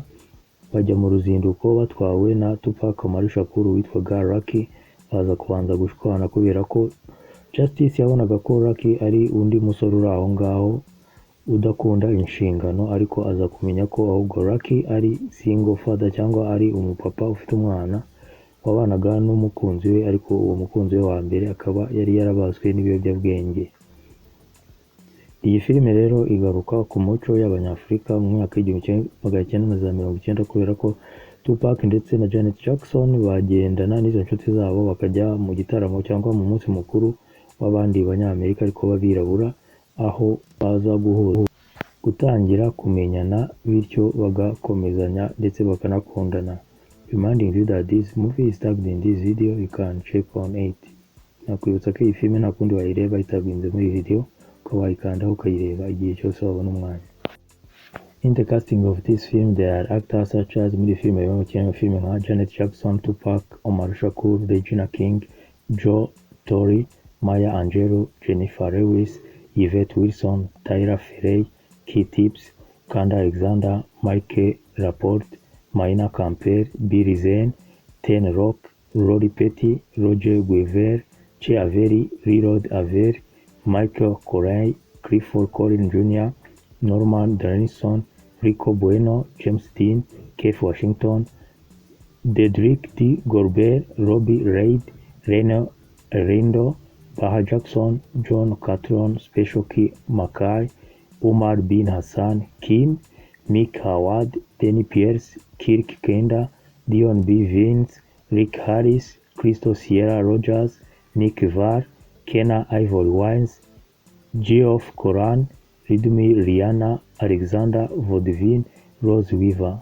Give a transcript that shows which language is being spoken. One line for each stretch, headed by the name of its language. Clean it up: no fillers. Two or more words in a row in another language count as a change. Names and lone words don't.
Kinyarwanda: Bajya mu ruzinduko batwawe na Tupac Shakur witwaga Rocky, baza kubanza gushwana kubera ko Justice yabonaga ko Rocky ari undi musore uri aho ngaho udakunda inshingano, ariko aza kumenya ko ahubwo Rocky ari
English: single father
Kinyarwanda: cyangwa ari umupapa ufite umwana wabanaga n'umukunzi we, ariko uwo mukunzi we wa mbere akaba yari yarabaswe n'ibiyobyabwenge. Iyi filime rero igaruka ku muco y'Abanyafurika mu mwaka w'1990 kubera ko Tupac ndetse na Janet Jackson bagendana n'izo nshuti zabo bakajya mu gitaramo cyangwa mu munsi mukuru w'abandi banyamerika ariko b'abirabura, aho baza gutangira kumenyana bityo bagakomezanya ndetse bakanakundana.
English: Reminding you that this movie is tagged in this video, you can check on it.
Kinyarwanda: Nakwibutsa ko iyi filime nta kundi wayireba itaginze muri video, ukaba wayikandaho ukayireba igihe cyose wabona umwanya.
English: In the casting of this film, there are actors such as
Kinyarwanda: muri filime y'umukino filime nka
English: Janet Jackson, Tupac Shakur, Regina King, Joe Torre, Maya Angelou, Jennifer Lewis, Yvette Wilson, Tyra Ferey, Key Tips, Kanda Alexander, Mike Laporte, Maina Campbell, Billy Zane, Ten Rock, Rory Petty, Roger Guevara, Che Averi, Leroy Averi, Michael Corey, Clifford Collins Jr., Norman Dennison, Rico Bueno, James Dean, Keith Washington, Dedrick D. Gorbert, Robbie Reid, Reno Rindo, Baha Jackson, John Catron, Special Key Mackay, Umar bin Hassan, Kim, Mick Howard, Danny Pierce, Kirk Kender, Dion B. Vance, Rick Harris, Crystal Sierra Rogers, Nick Var, Kenna Ivory Wines, Geoff Coran, Ridmi Rihanna, Alexander Vaudevin, Rose Weaver.